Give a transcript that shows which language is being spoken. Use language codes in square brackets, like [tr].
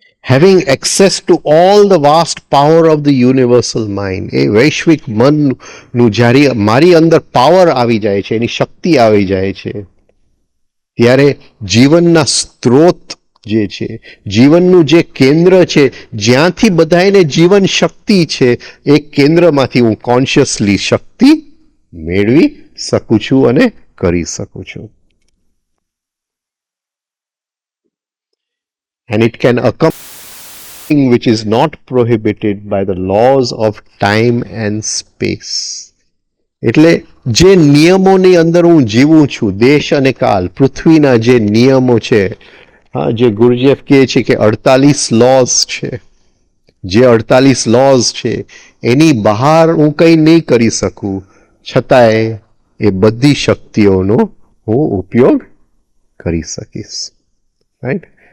[en] Having access to all the vast power of the universal mind, [gu] એ વૈશ્વિક મનનું જ્યારે મારી અંદર પાવર આવી જાય છે, એની શક્તિ આવી જાય છે, ત્યારે જીવનના સ્ત્રોત જે છે, જીવનનું જે કેન્દ્ર છે, જ્યાંથી બધાને જીવન શક્તિ છે, એ કેન્દ્રમાંથી હું કોન્શિયસલી શક્તિ મેળવી શકું છું અને કરી શકું છું. [en] And it can accomplish which is not prohibited by the laws of time and space. [gu] એટલે જે નિયમોની અંદર હું જીવું છું, દેશ અને કાલ, પૃથ્વીના જે નિયમો છે, હા, જે ગુરુજીએફ કહે છે કે 48 લોઝ છે, જે 48 લોઝ છે એની બહાર હું કંઈ નહીં કરી શકું, છતાંય એ બધી શક્તિઓનો હું ઉપયોગ કરી શકીશ. રાઈટ?